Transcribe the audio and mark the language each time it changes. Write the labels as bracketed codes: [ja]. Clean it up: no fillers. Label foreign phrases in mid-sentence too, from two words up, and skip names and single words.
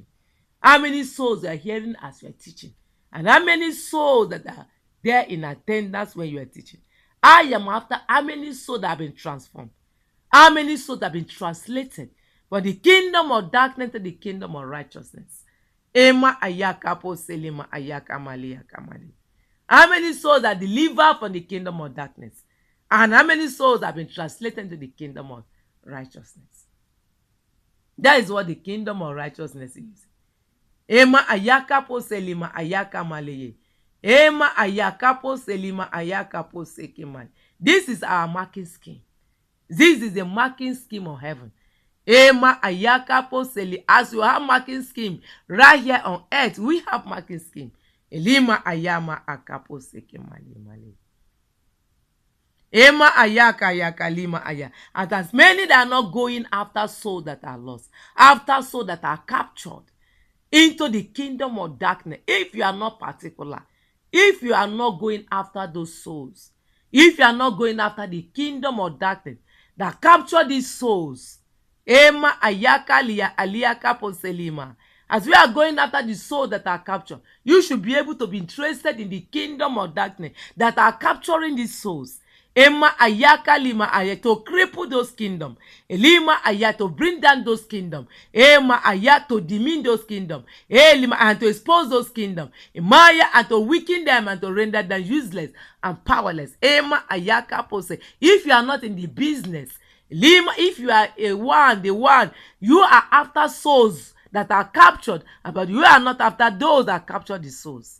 [en] How many souls are hearing as you are teaching. And how many souls that are there in attendance when you are teaching. I am after how many souls that have been transformed. How many souls that have been translated from the kingdom of darkness to the kingdom of righteousness. Ayaka po selima ayaka mali. How many souls are delivered from the kingdom of darkness? And how many souls have been translated to the kingdom of righteousness? That is what the kingdom of righteousness is. Ayaka po selima ayaka mali. Ayaka po selima ayaka po sekimani. This is our marking scheme. This is the marking scheme of heaven. Ayaka po seli. As you have marking scheme right here on earth, we have marking scheme. Elima ayama akapo sekimali mali. Ayaka lima aya. And as many that are not going after souls that are lost, after souls that are captured into the kingdom of darkness, if you are not particular, if you are not going after those souls, if you are not going after the kingdom of darkness that capture these souls, ayaka liya aliyaka poselima, As we are going after the souls that are captured, you should be able to be interested in the kingdom of darkness that are capturing these souls. Ema ayaka lima aya to cripple those kingdom. Elima aya to bring down those kingdom. Ema aya to demean those kingdom. Elima and to expose those kingdom. Emaya and to weaken them and to render them useless and powerless. Ema ayaka pose. If you are not in the business, Lima, if you are the one, you are after souls that are captured, but you are not after those that capture the souls.